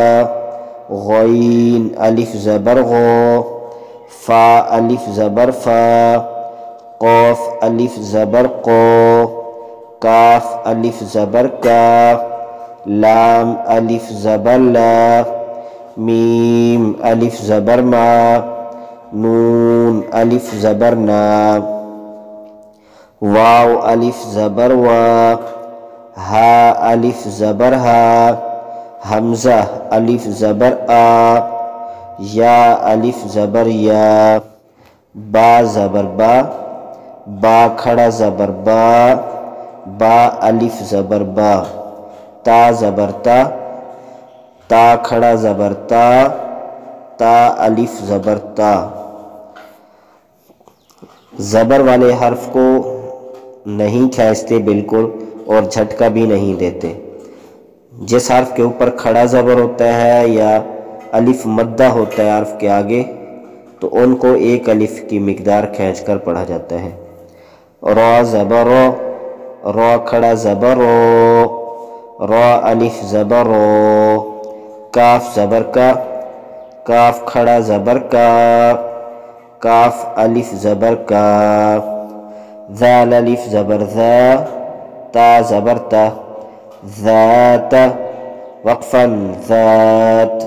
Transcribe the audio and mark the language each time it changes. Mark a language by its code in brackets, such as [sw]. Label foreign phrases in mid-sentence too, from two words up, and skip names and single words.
[ur] غین الف زبر غو، فا الف زبر فا، قاف الف زبر قو، کاف الف زبر کا، لام الف زبر لا، میم الف زبر ما، نون الف زبر نا، واو الف زبر وا، ہا الف زبر ہا، حمزہ الف زبر آ، یا الف زبر یا، با زبر با، با کھڑا زبر با، با الف زبر با، تا زبر تا، تا کھڑا زبر تا، تا الف زبر تا۔ زبر والے حرف کو نہیں کھینچتے بالکل اور جھٹکا بھی نہیں دیتے۔ جس حرف کے اوپر کھڑا زبر ہوتا ہے یا الف مدہ ہوتا ہے حرف کے آگے، تو ان کو ایک الف کی مقدار کھینچ کر پڑھا جاتا ہے۔ را زبر رو، را کھڑا زبر رو، را الف زبر رو، کاف زبر کا، کاف کھڑا زبر کا، کاف الف زبر کا، ذال الف زبر ذا، تا زبر تا، ذات وقفاً ذات۔